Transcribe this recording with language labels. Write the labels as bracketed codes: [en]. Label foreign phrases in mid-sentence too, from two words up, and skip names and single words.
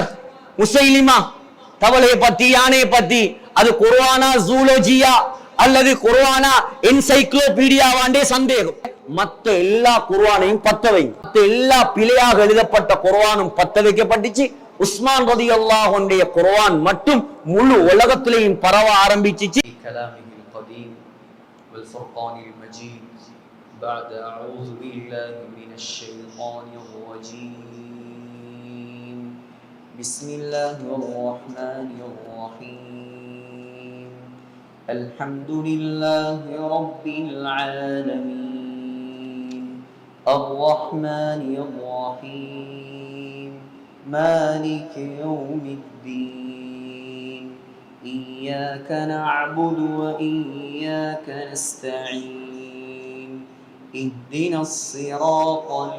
[ta] முஸைலிமா தவளையை பத்தி, யானையை பத்தி, அது குர்ஆனா ஜூலஜியா அல்லது குர்ஆனா என்சைக்ளோபீடியாவாண்டே சந்தேகம். மற்ற எல்லா குர்ஆனையும் பத்த வைங்க, மற்ற எல்லா பிழையாக எழுதப்பட்ட குர்ஆனும் பத்த வைக்கப்பட்டுச்சு. உஸ்மான் [ar] رضي الله عنه [ta] குர்ஆன் மட்டும் முழு உலகத்திலேயும் பரவ ஆரம்பிச்சிச்சு. [ar] الكلام القديم والفرقان المجيد بعد اعوذ بالله من الشيطان الرجيم بسم الله الرحمن الرحيم الحمد لله رب العالمين الرحمن الرحيم مالك يوم الدين إياك نعبد وإياك نستعين اهدنا الصراط